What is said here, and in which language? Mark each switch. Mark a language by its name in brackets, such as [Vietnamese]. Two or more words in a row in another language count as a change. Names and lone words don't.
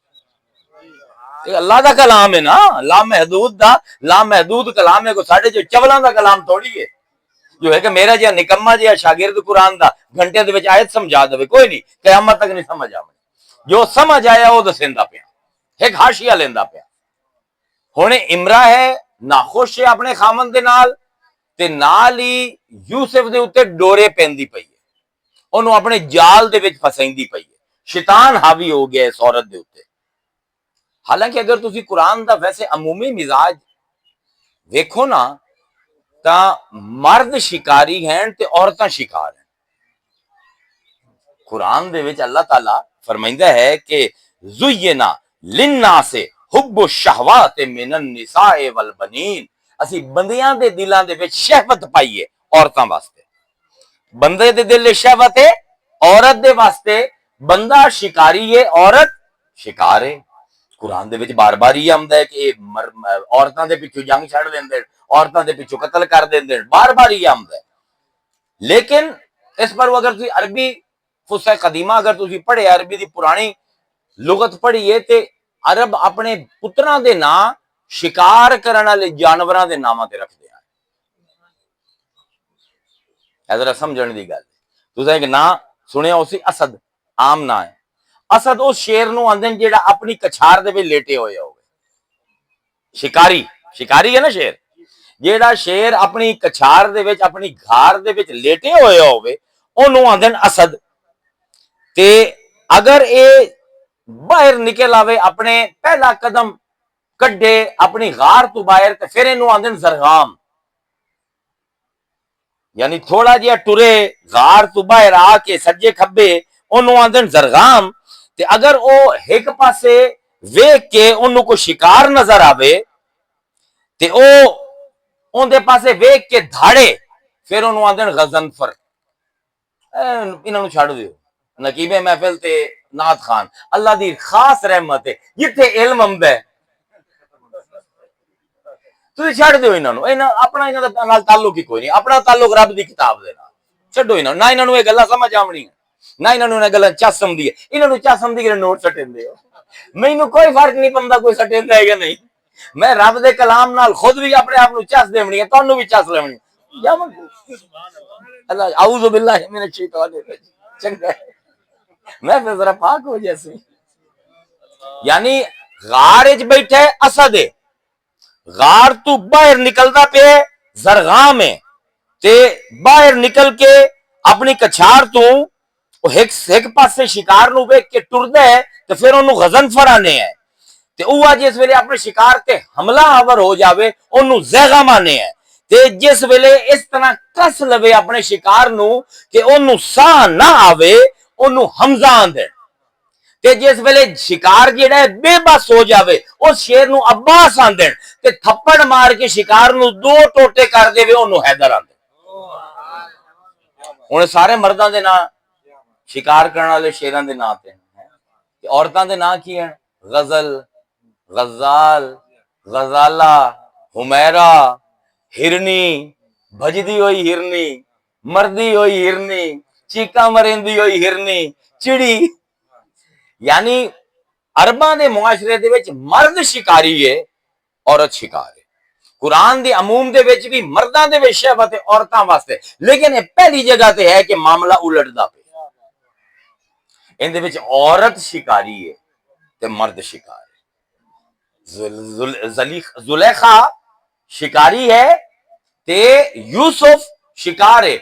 [Punjabi] اللہ دا کلام ہے نا, لامحدود دا لامحدود کلام ہے. کو ساڈے جو چولاں دا کلام تھوڑی ہے جو ہے کہ میرا جہاں نکما جہاں شاگرد قرآن دا گھنٹے دے وچ آیت سمجھا دے, کوئی نہیں, قیامت تک نہیں سمجھ آوے. جو سمجھ آیا وہ دسیندا پیا, ایک حاشیہ لیندا پیا. ہن امرا ہے ناخوش ہے اپنے خامن دے نال, تے نال ہی یوسف دے اوتے ڈورے پیندی پئی ہے, اونوں اپنے جال دے وچ پھسیندی پئی ہے. شیطان حاوی ہو گیا اس عورت دے اوتے. حالانکہ اگر تسی قرآن دا ویسے عمومی مزاج ویکھو نا تا مرد شکاری ہیں تے عورتاں شکار ہیں. قرآن دے وچ اللہ تعالی فرمائندہ ہے کہ [Arabic] زینا للناس حب الشہوات من النساء والبنین, [Punjabi] اسی بندیاں دے دلاں دے وچ شہوت پائیے عورتاں واسطے. بندے دے دل شہوت ہے عورت دے واسطے, بندہ شکاری ہے عورت شکار ہے. قرآن دے وچ بار بار یہ آمدا ہے کہ عورتاں دے پیچھے جنگ چھڑ دیندے, عورتاں دے پیچھے قتل کر دیندے, بار بار یہ آمدا ہے. لیکن اس پر اگر تسی عربی [Arabic] فصحى قدیمہ [Punjabi] اگر تسی پڑھے, عربی دی پرانی لغت پڑھیے تے عرب اپنے پتراں دے نام شکار کرن والے جانوراں دے ناماں تے رکھدے ہیں. ذرا سمجھن دی گل, تساں ایک نام سنیا اسی اسد, عام نام ہے. اسد اس شیر نو آندے جیڑا اپنی کچھار دے وچ لیٹے ہوئے ہوے. شکاری, شکاری ہے نا شیر, جیڑا شیر اپنی کچھار دے وچ اپنی گھار دے وچ لیٹے ہوئے ہوے اونوں آندے اسد. تے اگر اے باہر نکل آوے اپنے پہلا قدم کڈے اپنی غار تو باہر تے پھر اینوں آندے زرغام, یعنی تھوڑا جہا ٹرے غار تو باہر آ کے سجے کھبے اونوں آندے زرغام. تے اگر او ایک پاسے ویکھ کے اونوں کو شکار نظر آوے تے او اون دے پاسے ویکھ کے دھاڑے پھر اونوں آندے غضنفر. انہاں نوں چھڈ دیو, نقیب محفل تے نعت خان اللہ دی خاص رحمت ہے جتھے علم آمدا ہے تسی چھڈ دیو انہاں نوں. اپنا انہاں دا نال تعلق ہی کوئی نہیں, اپنا تعلق رب دی کتاب دے نال. چھڈو انہاں نہ انہاں نوں یہ گلاں سمجھ آونی نہ انہاں نوں گلاں چس آمدی ہے. انہاں نوں چس آمدی کہ نوٹ سٹیندے ہو, مینوں کوئی فرق نہیں پوندا کوئی سٹیندا ہے کہ نہیں. میں رب دے کلام نال خود بھی اپنے آپ نوں چس دیونی ہے, تانوں بھی چس لیونی ہے. [Arabic] اللہ اعوذ باللہ من الشیطان الرجیم. [Punjabi] چنگا میں پھر ذرا پاک ہو جیسے, یعنی غار وچ بیٹھے اسد ہے, غار تو باہر نکلدا پے زرغام ہے, تے باہر نکل کے اپنی کچھار تو ایک پاسے شکار نو ویکھ کے ٹردا ہے تے پھر اونوں غضنفر آنے ہے. تے اوہ جس ویلے اپنے شکار تے حملہ آور ہو جاوے اونوں زیغم آنے ہے. تے جس ویلے اس طرح کس لوے اپنے شکار نو کہ اونوں ساہ نہ آوے اونوں حمزہ آندے. تے جس ویلے شکار جیڑا ہے بے بس ہو جاوے اس شیر نو عباس آندے, تے تھپڑ مار کے شکار نو دو ٹوٹے کر دے اونوں حیدر آندے. ہن سارے مرداں دے نام شکار کرن والے شیراں دے نام تے, عورتاں دے نام کی ہیں؟ غزل, غزال, غزالہ, حمیرہ, ہرنی, بھجدی ہوئی ہرنی, مردی ہوئی ہرنی, چیکاں مرندی ہوئی ہرنی, چڑی. یعنی عرباں دے معاشرے دے وچ مرد شکاری ہے عورت شکار ہے. قرآن دی عموم دے وچ بھی مرداں دے وچ شہوت ہے عورتاں واسطے, لیکن یہ پہلی جگہ تے ہے کہ معاملہ الٹدا پہ. ان دے وچ عورت شکاری ہے تے مرد شکار ہے. زلیخا شکاری ہے تے یوسف شکار ہے.